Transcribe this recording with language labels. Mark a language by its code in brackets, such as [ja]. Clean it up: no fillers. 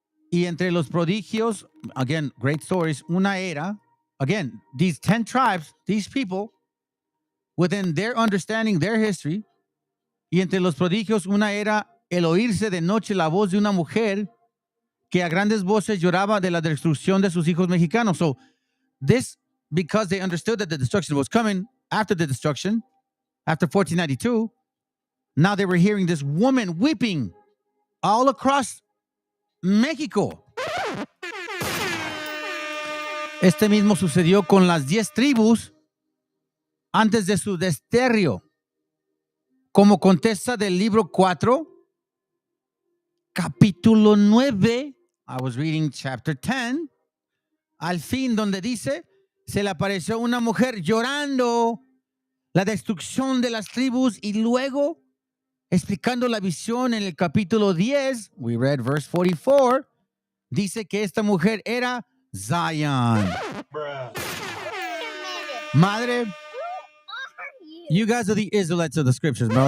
[es] Y entre los prodigios, [en] again, great stories, [es] una era, [en] again, these 10 tribes, these people, within their understanding, their history, [es] y entre los prodigios, una era el oírse de noche la voz de una mujer que a grandes voces lloraba de la destrucción de sus hijos mexicanos. [en] So this, because they understood that the destruction was coming after the destruction, after 1492, now they were hearing this woman weeping all across México. [es] Este mismo sucedió con las 10 tribus antes de su desterro, como contesta del libro 4, capítulo 9. [en] I was reading chapter 10. [es] Al fin, donde dice, se le apareció una mujer llorando la destrucción de las tribus, y luego explicando la visión en el capítulo 10, [en] we read verse 44, [es] dice que esta mujer era Zion. Madre [en] You guys are the Israelites of the scriptures, bro.